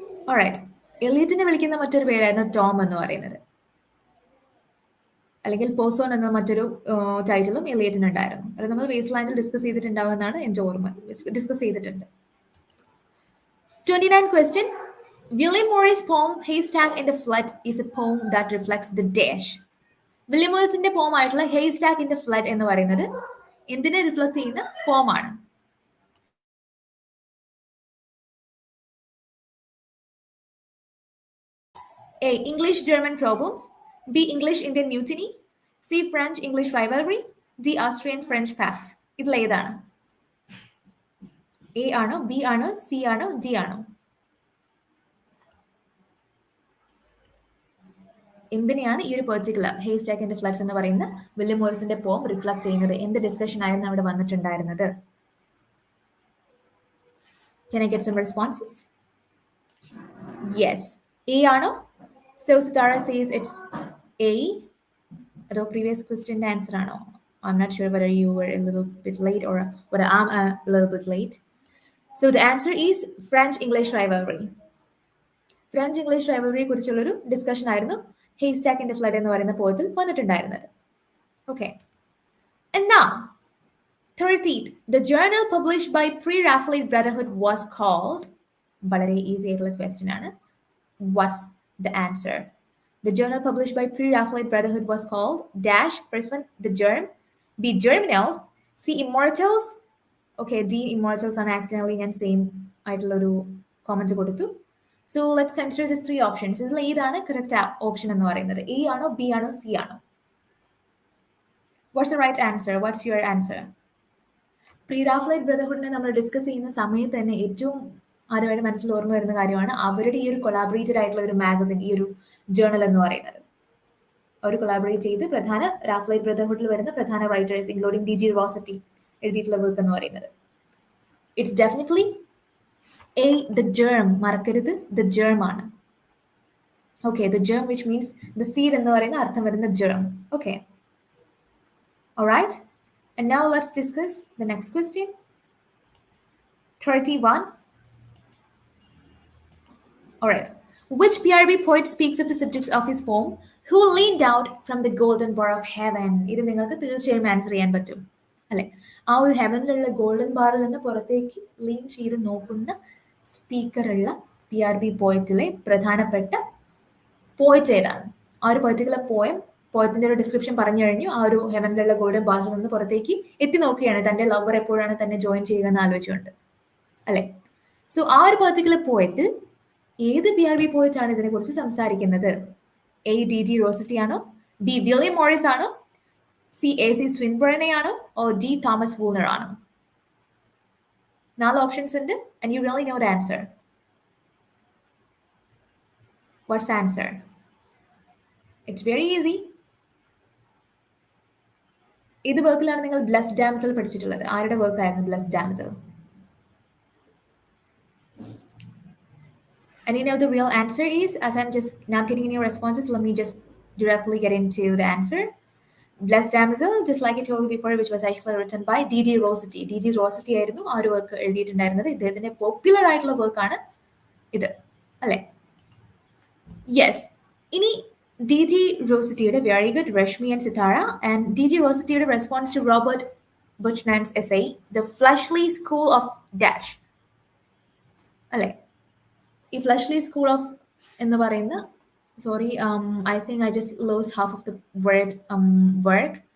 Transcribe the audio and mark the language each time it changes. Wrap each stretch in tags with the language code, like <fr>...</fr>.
<ml>Alright, എലീറ്റിനെ വിളിക്കുന്ന മറ്റൊരു പേരായിരുന്നു ടോം എന്ന് പറയുന്നത്, അല്ലെങ്കിൽ പോസോൺ എന്ന മറ്റൊരു ടൈറ്റിലും എലിയറ്റിന് ഉണ്ടായിരുന്നു. അത് നമ്മൾ ബേസ് ലൈനിൽ ഡിസ്കസ് ചെയ്തിട്ടുണ്ടാവുമെന്നാണ് എൻ്റെ ഓർമ്മ. ഡിസ്കസ് ചെയ്തിട്ടുണ്ട്. 29 question.</ml> <en>William Morris' poem Haystack in the Flood is a poem that reflects the dash.</en> <ml>William മോറിസിന്റെ പോം ആയിട്ടുള്ള ഹേസ്റ്റാക്ക് ഇൻ ദ ഫ്ലഡ് എന്ന് പറയുന്നത് എന്തിനെ റിഫ്ലക്ട് ചെയ്യുന്ന പോമാണ്?</ml> <en>A. English German problems. B. English Indian mutiny. C. French English rivalry. D. Austrian French pact.</en> <ml>ഇതിൽ ഏതാണ്? A ആണോ, B ആണോ, സി ആണോ, ഡി ആണോ? എന്തിനെയാണ് ഈ ഒരു പെർട്ടിക്കുലർ ഹേസ്റ്റാക്ക് ഇൻ ദ ഫ്ലഡ്സ് എന്ന് പറയുന്ന വില്യം മോറിസിന്റെ പോം റിഫ്ലക്ട് ചെയ്യുന്നത്? എന്ത് ഡിസ്കഷൻ ആയിരുന്നു അവിടെ വന്നിട്ടുണ്ടായിരുന്നത്?</ml> <en>Can I get some responses? Yes.</en> <ml>A ആണോ?</ml> <en>So Sitara says it's A. അതോ previous question answer ആണോ? I'm not sure whether you were a little bit late or whether I'm a little bit late. So the answer is French English rivalry.</en> <ml>French English റൈവലറിയെ കുറിച്ചുള്ളൊരു discussion ആയിരുന്നു ഹേസ്റ്റാക്ക് in the flood എന്ന് പറയുന്ന പോയത്തിൽ വന്നിട്ടുണ്ടായിരുന്നത്.</ml> <en>okay, and now 13th, the journal published by pre-Raphaelite Brotherhood was called,</en> <ml>വളരെ easy ആയിട്ടുള്ള question ആണ്.</ml> <en>What's the answer? The journal published by pre-Raphaelite Brotherhood was called dash, first one the germ, B germinals, C immortals, okay, D immortals ആണ് accidentally</en> <ml>ഞാൻ same ആയിട്ടുള്ള ഒരു comment കൊടുത്തു.</ml> <en>So let's consider these three options.</en> <ml>ഇതിൽ ഏതാണ് correct option എന്ന് പറയുന്നത്? A ആണോ, ബി ആണോ, സി ആണോ?</ml> <en>What's the right answer? What's your answer?</en> <ml>Pre Raphaelite ബ്രദർഹുഡിനെ നമ്മൾ ഡിസ്കസ് ചെയ്യുന്ന സമയത്ത് തന്നെ ഏറ്റവും ആദ്യമായിട്ട് മനസ്സിൽ ഓർമ്മ വരുന്ന കാര്യമാണ് അവരുടെ ഈ ഒരു കൊളാബറേറ്റഡ് ആയിട്ടുള്ള ഒരു മാഗസിൻ, ഈ ഒരു ജേർണൽ എന്ന് പറയുന്നത്. അവർ കൊളാബറേറ്റ് ചെയ്ത് പ്രധാന റാഫ്ലൈറ്റ് ബ്രദർഹുഡിൽ വരുന്ന പ്രധാന writers including D G Rossetti എഴുതിയിട്ടുള്ള വർക്ക് എന്ന് പറയുന്നത്.</ml> <en>It's definitely A, the germ.</en> <ml>മറക്കരുത്, the germ ആണ്.</ml> <en>Okay, the germ, which means the seed</en> <ml>എന്ന് പറയുന്ന അർത്ഥം വരുന്ന</ml> <en>germ. Okay. Alright. And now let's discuss the next question. 31. Alright. Which PRB poet speaks of the subjects of his poem who leaned out from the golden bar of heaven?</en> <ml>ഇത് നിങ്ങൾക്ക് തീർച്ചയായും answer ചെയ്യാൻ പറ്റും, അല്ലെ? ആ ഒരു ഹെവനിലുള്ള golden ബാറിൽ നിന്ന് പുറത്തേക്ക് ലീൻ ചെയ്ത് നോക്കുന്ന സ്പീക്കറുള്ള PRB പോയറ്റിലെ പ്രധാനപ്പെട്ട പോയറ്റ് ഏതാണ്? ആ ഒരു പെർട്ടിക്കുലർ പോയറ്റിന്റെ ഒരു ഡിസ്ക്രിപ്ഷൻ പറഞ്ഞു കഴിഞ്ഞു. ആ ഒരു ഹെവനിലുള്ള ഗോൾഡൻ ബാസിൽ നിന്ന് പുറത്തേക്ക് എത്തി നോക്കുകയാണ്, തന്റെ ലവർ എപ്പോഴാണ് തന്നെ ജോയിൻ ചെയ്യുക എന്ന് ആലോചിച്ചുകൊണ്ട്, അല്ലെ? സോ ആ ഒരു പെർട്ടിക്കുലർ പോയറ്റിൽ ഏത് PRB പോയറ്റ് ആണ് ഇതിനെ കുറിച്ച് സംസാരിക്കുന്നത്? എ ഡി ജി റോസറ്റി ആണോ, ബി വില്യം മോറിസ് ആണോ, സി എ സി സ്വിൻബേർനെ ആണോ, ഓ ഡി തോമസ് വൂൾനർ ആണോ? 4 ഓപ്ഷൻസ് ഉണ്ട്,</ml> <en>and you really know the answer. What's the answer? It's very easy.</en> <ml>ഏത് വർക്കിലാണ് നിങ്ങൾ ബ്ലസ്ഡ് ഡാംസൽ പഠിച്ചിട്ടുള്ളത്? ആരുടെ വർക്കായിരുന്നു blessed damsel?</ml> <en>And you know the real answer is, as I'm just not getting any responses, let me just directly get into the answer. Blessed Damsel, just like I told you before, which was actually written by D.G. Rossetti. D.G.</en> <ml>Rossetti ആയിരുന്നു ആ ഒരു work എഴുതിയിട്ടുണ്ടായിരുന്നത്. ഇദ്ദേഹത്തിന്റെ popular ആയിട്ടുള്ള വർക്കാണ് ഇത്, അല്ലെ? Yes. ഇനി D.G. Rossettiയുടെ very good Rashmi and Sithara, and D.G. Rossettiയുടെ response to Robert ബുച്ച്നാൻസ് essay the fleshly school of dash, അല്ലെ? ഈ ഫ്ലഷ്ലി സ്കൂൾ ഓഫ് എന്ന് പറയുന്ന,</ml> <en>sorry, I think I just lost half of the word work.</en>